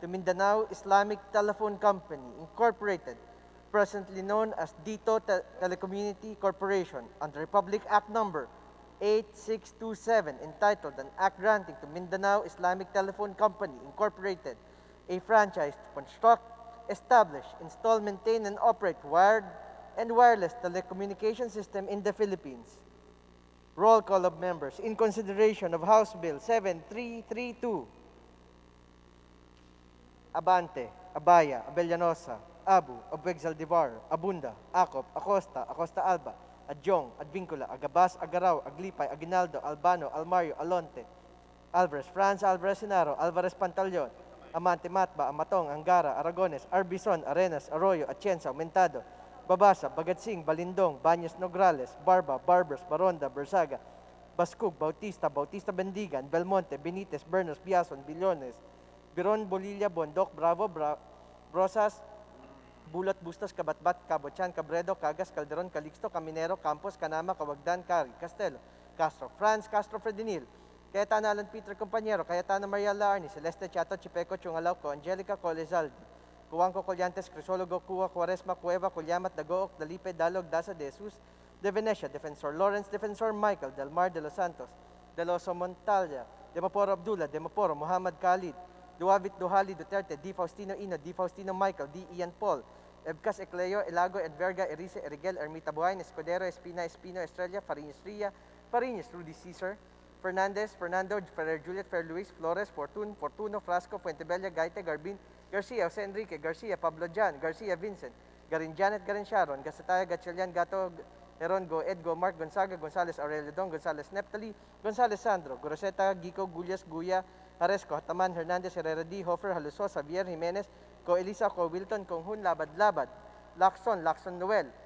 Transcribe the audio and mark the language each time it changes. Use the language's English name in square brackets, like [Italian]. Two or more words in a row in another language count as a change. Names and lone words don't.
[English] Mindanao Islamic Telephone Company, Incorporated, presently known as Dito Telecommunity Corporation, under Republic Act Number 8627, entitled An Act Granting to Mindanao Islamic Telephone Company, Incorporated, a franchise to construct, establish, install, maintain, and operate wired and wireless telecommunication system in the Philippines. Roll call of members in consideration of House Bill 7332. Abante, Abaya, Abellanosa, Abu, Abueg Zaldivar, Abunda, Acop, Acosta, Acosta Alba, Adjong, Advincula, Agabas, Agaraw, Aglipay, Aguinaldo, Albano, Almario, Alonte, Alvarez, Franz Alvarez Sinaro, Alvarez Pantaleon, Amante Matba, Amatong, Angara, Aragones, Arbison, Arenas, Arroyo, Atienza, Aumentado, Babasa, Bagatsing, Balindong, Baños Nograles, Barba, Barbers, Baronda, Bersaga, Bascug, Bautista, Bautista Bendigan, Belmonte, Benitez, Bernos, Biason, Billones, Biron, Bolilla, Bondoc, Bravo, Brosas, Bulat, Bustos, Kabatbat, Cabochan, Cabredo, Cagas, Calderon, Calixto, Caminero, Campos, Canama, Cawagdan, Cari, Castelo, Castro, Franz, Castro, Fredinil, Cayetana Alan Peter Compañero, Cayetana Maria Laarni, Celeste Chato, Chipeco, Chungalauco, Angelica Colezaldi, Cuanco Collantes, Crisologo, Cua, Cuaresma, Cueva, Cuyamat, Dagook, Dalipe, Dalog, Daza, De Jesus, De Venecia, Defensor Lawrence, Defensor Michael, Del Mar de los Santos, De Loso Montalya, De Maporo Abdullah, De Maporo, Muhammad Khalid, Duavit Duhali Duterte, D. Faustino Ino, D. Faustino Michael, D. Ian Paul, Ebcas Ecleo, Elago, Edverga, Erice, Erigel, Ermita Buhain, Escudero, Espina, Espino, Estrella, Fariñas Ria, Fariñas, Rudy Cesar, Fernandez, Fernando, Ferrer Juliet, Fer Luis, Flores, Fortuno, Frasco, Fuentebella, Gaite, Garbin, Garcia, Jose Enrique, Garcia, Pablo Jan, Garcia, Vincent, Garin Janet, Garin Sharon, Gasataya, Gatchalian, Gato, Herongo, Edgo, Mark, Gonzaga, Gonzales, Aurelio Don, Gonzales, Neptali, Gonzales, Sandro, Goroseta, Gico, Gulyas, Guya, Haresco, Hataman, Hernandez, Herrera D, Hofer, Haluso, Xavier, Jimenez, Ko Elisa, Ko Wilton, Konghun, Labad, Lacson Noel,